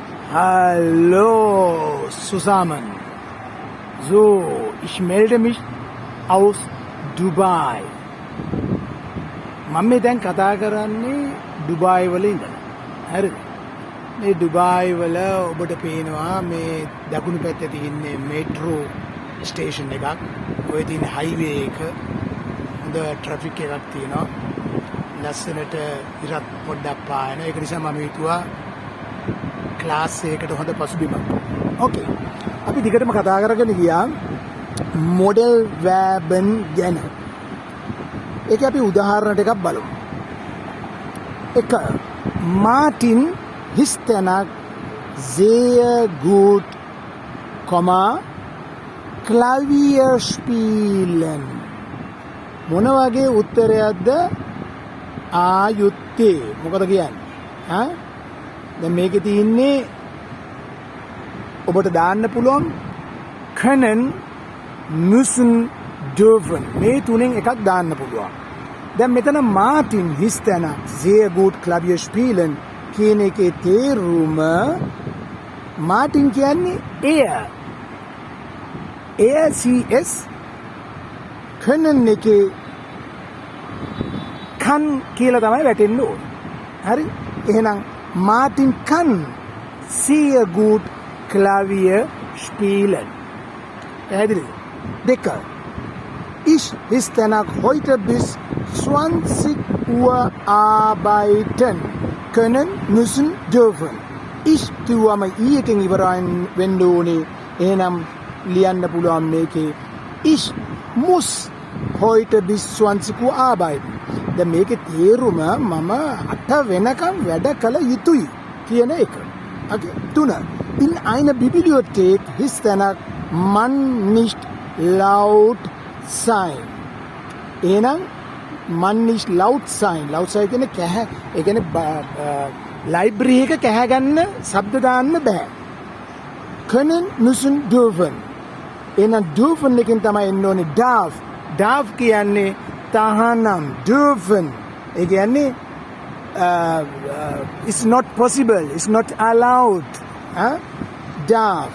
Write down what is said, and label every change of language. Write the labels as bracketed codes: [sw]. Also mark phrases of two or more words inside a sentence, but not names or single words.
[de] Hallo zusammen. So, ich melde mich aus Dubai. [si] මම දැන් කතා කරන්නේ ඩුබායි වල ඉඳලා. හරිද? මේ ඩුබායි වල ඔබට පේනවා මේ දකුණු පැත්තේ තියෙන්නේ [en] metro station [si] එකක්. ඔය තියෙන හයිවේ එක. හොඳ ට්‍රැෆික් එකක් තියෙනවා. ලස්සනට ඉරක් පොඩ්ඩක් පායන. ඒක නිසා මම හිතුවා ක්ලාස් එකකට හොඳ පසුබිමක්. ඕකේ. අපි දිගටම කතා කරගෙන ගියා [de] Modalverben [si] ගැන. ඒක අපි උදාහරණ ටිකක් බලමු. 1. [de] Martin histenak sehr gut, Klavier spielen. [si] මොන වගේ උත්තරයක්ද ආයුත්තේ? මොකද කියන්නේ? හා? දැන් මේකේ තියෙන්නේ ඔබට දාන්න පුළුවන් [de] können, müssen, dürfen. [si] මේ තුනෙන් එකක් දාන්න පුළුවන්. දැන් මෙතන [de] Martin histenak sehr gut Klavier spielen [si] කියන එකේ තේරුම Martin කියන්නේ [de] er CS können [si] එකේ kann කියලා තමයි වැටෙන්න ඕනේ. හරි? [de] එහෙනම් Martin kann sehr gut Klavier spielen. [si] පැහැදිලිද? 2. [de] Ich histenak heute bis 20 Uhr arbeiten. Können, müssen, dürfen. Ich [si] කිව්වම ඊයකින් ඉවරයින් වෙන්න ඕනේ. එහෙනම් ලියන්න පුළුවන් මේකේ [de] ich muss heute bis 20 Uhr arbeiten. [si] දැන් මේකේ තේරුම මම 8 වෙනකම් වැඩ කළ යුතුයි කියන එක. [en] Okay. 3. [de] In einer Bibliothek histenak man nicht laut sein. එහෙනම් man nicht laut sein. Laut sein [si] කියන්නේ කැහැ. ඒ කියන්නේ ලයිබ්‍රරි එක කැහැ ගන්න ශබ්ද දාන්න බෑ. [de] Können, müssen, dürfen. [si] එහෙනම් dürfen එකෙන් තමයි එන්න ඕනේ darf. Darf කියන්නේ තහනම්. Dürfen. ඒ කියන්නේ [en] it's not possible. It's not allowed. [de] Darf.